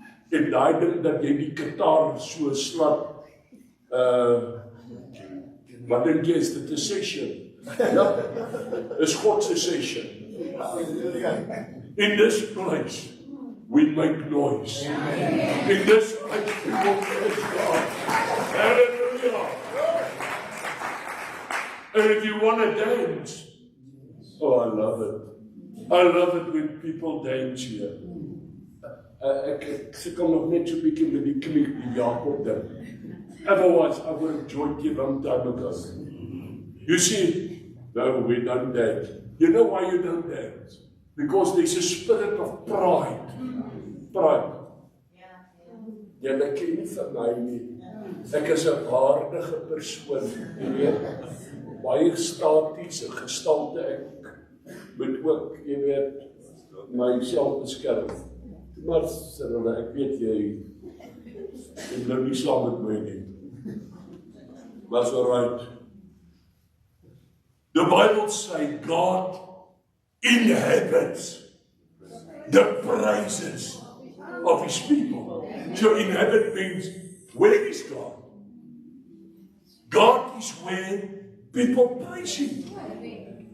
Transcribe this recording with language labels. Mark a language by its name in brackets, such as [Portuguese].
[Afrikaans] En daai ding dat jy die gitaar so slap, wat dink jy is dit 'n session? Ja, is God se session. [English] In this place, we make noise. In this place, people praise God. Hallelujah. And if you want to dance, oh, I love it. I love it when people dance here. [Afrikaans] Ek sukkel nog net so 'n bietjie met die knie, die Jakob ding. [English] Otherwise, I would have joined you long time ago. You see, no, we don't dance. You know why you don't dance? Because there's a spirit of pride. Pride. [Afrikaans] Jy ken nie vir my nie. Ek is 'n waardige persoon, jy weet. Baie statiese gestalte ek moet ook, jy weet, myself beskerm. Maar ek weet jy bly nie saam met my nie. [English] That's all right. The Bible says God inhabits the praises of His people. So inhabit means, where is God? God is where people praise Him.